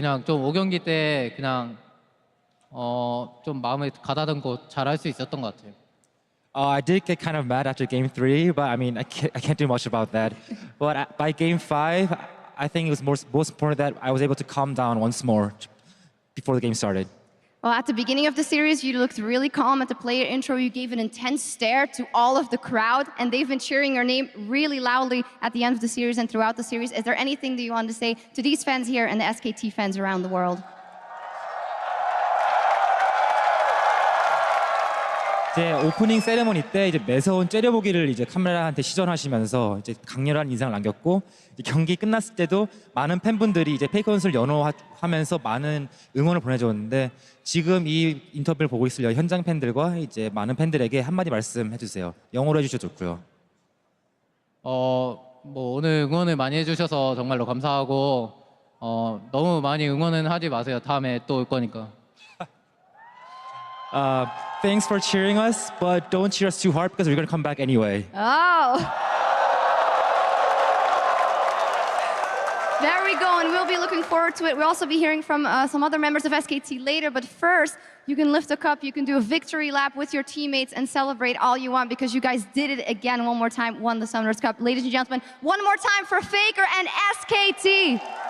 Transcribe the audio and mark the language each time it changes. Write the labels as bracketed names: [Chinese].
[Korean] 그냥 좀 5경기 때 그냥 좀 마음을 가다듬고 잘할 수 있었던 것 같아요. [English] I did get kind of mad after game 3, but I mean, I can't do much about that. But by game 5, I think it was most important that I was able to calm down once more before the game started. Well, at the beginning of the series, you looked really calm. At the player intro, you gave an intense stare to all of the crowd, and they've been cheering your name really loudly at the end of the series and throughout the series. Is there anything that you want to say to these fans here and the SKT fans around the world? [Korean] 이제 오프닝 세레머니 때 이제 매서운 째려보기를 이제 카메라한테 시전하시면서 이제 강렬한 인상을 남겼고 경기 끝났을 때도 많은 팬분들이 이제 페이커 선수를 연호하면서 많은 응원을 보내줬는데 지금 이 인터뷰를 보고 있을 현장 팬들과 이제 많은 팬들에게 한마디 말씀해 주세요. 영어로 해주셔도 좋고요. 뭐 오늘 응원을 많이 해주셔서 정말로 감사하고 너무 많이 응원은 하지 마세요. 다음에 또 올 거니까. [English] Thanks for cheering us, but don't cheer us too hard because we're going to come back anyway. Oh! There we go, and we'll be looking forward to it. We'll also be hearing from some other members of SKT later, but first, you can lift a cup, you can do a victory lap with your teammates and celebrate all you want because you guys did it again one more time, won the Summoners Cup. Ladies and gentlemen, one more time for Faker and SKT.